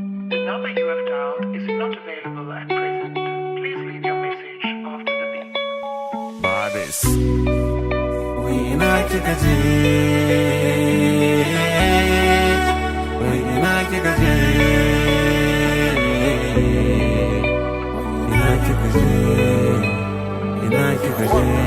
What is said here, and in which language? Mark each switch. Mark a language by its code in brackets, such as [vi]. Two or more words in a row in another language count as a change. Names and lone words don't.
[en] The number you have dialed is not available at present. Please leave your message after the beep. [ha] Baris. Wai ina kika je? Wai ina kika je? Ina kika je? Ina kika je?